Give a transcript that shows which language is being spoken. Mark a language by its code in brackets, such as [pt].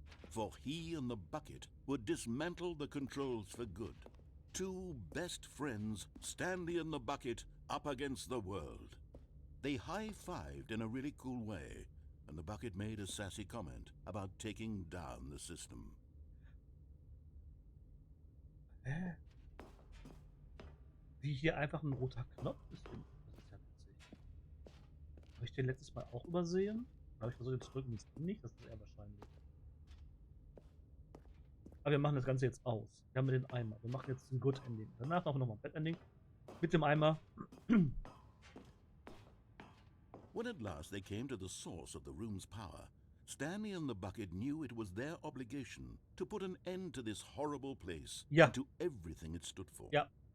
[en] For he and the bucket would dismantle the controls for good. Two best friends, Stanley and the bucket, up against the world. They high-fived in a really cool way, and the bucket made a sassy comment about taking down the system. [de] Wie hier einfach ein roter Knopf ist. Das ist ja witzig. Habe ich den letztes Mal auch übersehen? Habe ich versucht, den zu drücken, das ging nicht. Das ist eher wahrscheinlich. Aber wir machen das Ganze jetzt aus. Wir haben den Eimer. Wir machen jetzt ein Good Ending. Danach machen wir nochmal ein Bad Ending. Mit dem Eimer. [en] When at last they came to the source of the room's power, Stanley and the bucket knew it was their obligation to put an end to this horrible place and to everything it stood for. [de] Ja.